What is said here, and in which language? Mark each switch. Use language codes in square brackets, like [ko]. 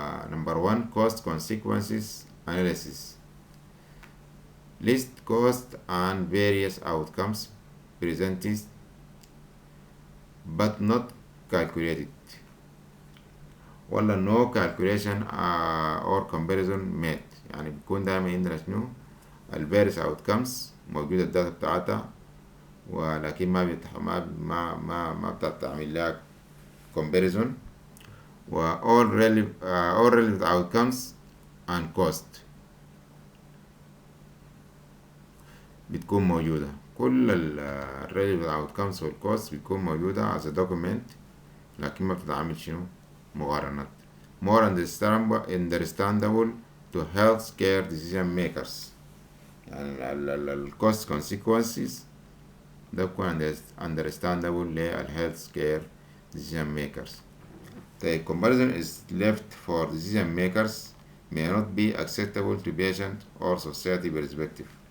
[en] Number one, cost consequences analysis. List cost and various outcomes presented but not calculated. [ar] ولا [en] no calculation or comparison made، [ar] يعني بيكون دايما عندنا شنو various outcomes موجودة الداتا بتاعتها، ولكن ما بتعمل لها comparison، و [en] all relevant outcomes and cost [ar] بتكون موجودة. كل relevant outcomes وال cost بتكون موجودة [en] as a document، [ar] لكن ما بتتعمل شنو مقارنات. [en] more understandable to healthcare decision makers، [ar] يعني ال [en] cost consequences [ar] ده بيكون [en] understandable لل healthcare decision makers. The comparison is left for decision makers may not be acceptable to patient or society perspective.